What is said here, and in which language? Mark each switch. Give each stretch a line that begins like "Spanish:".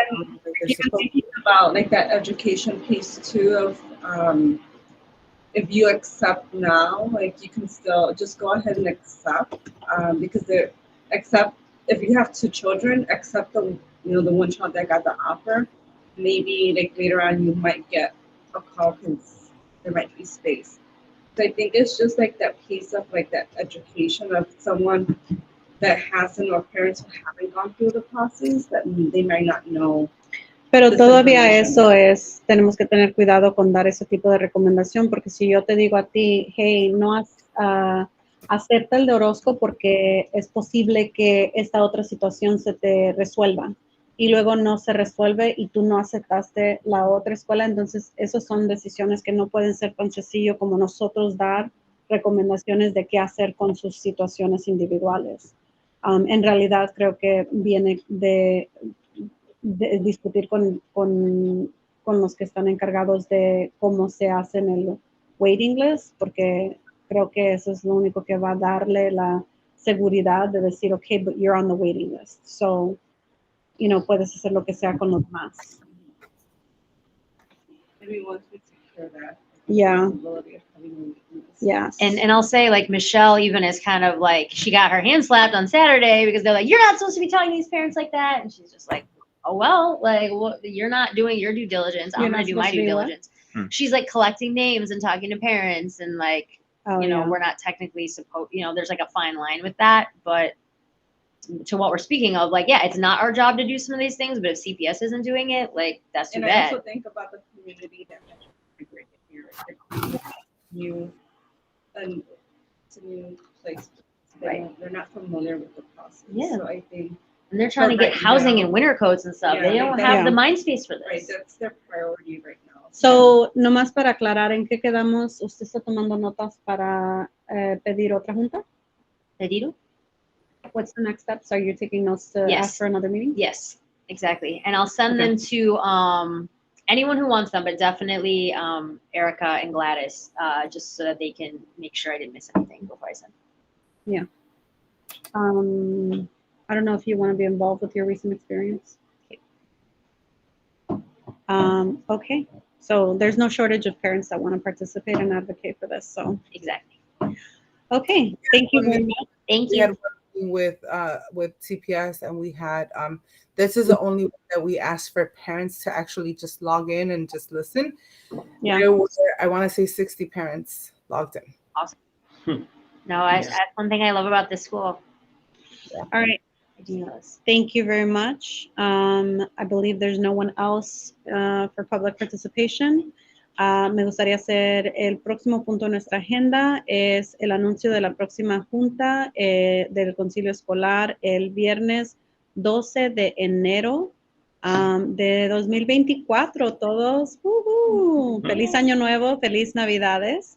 English: And even thinking about, like, that education piece too of if you accept now, like, you can still just go ahead and accept because they're accept if you have 2 children, accept the the one child that got the offer. Maybe, like, later on you might get a call because there might be space. So I think it's just, like, that piece of, like, that education of someone that hasn't, or parents who haven't gone through the process, that they might not know.
Spanish: Pero todavía eso es, tenemos que tener cuidado con dar ese tipo de recomendación, porque si yo te digo a ti, hey, no acepta el de Orozco porque es posible que esta otra situación se te resuelva, y luego no se resuelve y tú no aceptaste la otra escuela, entonces esas son decisiones que no pueden ser tan sencillo como nosotros dar recomendaciones de qué hacer con sus situaciones individuales. En realidad creo que viene de discutir con los que están encargados de cómo se hace en el waiting list, porque creo que eso es lo único que va a darle la seguridad de decir,
English: okay, but you're on the waiting list.
Spanish: So, puedes hacer lo que sea con los demás.
English: Maybe once we secure that. Yeah. Yes. And I'll say, like, Michelle even is kind of like, she got her hand slapped on Saturday because they're like, you're not supposed to be telling these parents like that. And she's just like, oh, well, like, you're not doing your due diligence. I'm going to do my due diligence. She's, like, collecting names and talking to parents and, like, we're not technically supposed, there's, like, a fine line with that. But to what we're speaking of, like, yeah, it's not our job to do some of these things, but if CPS isn't doing it, like, that's too bad. And I also think about the community that migrated here. It's a new place. They're not familiar with the process. Yeah. So I think. And they're trying to get housing and winter coats and stuff. They don't have the mind space for this. Right, that's their priority right now.
Spanish: So, nomás para aclarar en qué quedamos, ¿usted está tomando notas para pedir otra junta? ¿Pedido?
English: What's the next steps? Are you taking notes to ask for another meeting? Yes, exactly. And I'll send them to anyone who wants them, but definitely Erica and Gladys, just so that they can make sure I didn't miss anything before I send them. Yeah. I don't know if you want to be involved with your recent experience. Okay. So there's no shortage of parents that want to participate and advocate for this. So exactly. Okay. Thank you very much. Thank We you. had one with CPS, and we had this is the only one that we asked for parents to actually just log in and just listen. Yeah. There were, I want to say 60 parents logged in. Awesome. No, that's one thing I love about this school. All right. Ideas. Thank you very much. I believe there's no one else for public participation.
Spanish: Me gustaría hacer el próximo punto en nuestra agenda es el anuncio de la próxima junta del concilio escolar el viernes 12 de enero de 2024. Todos, feliz año nuevo, feliz Navidades.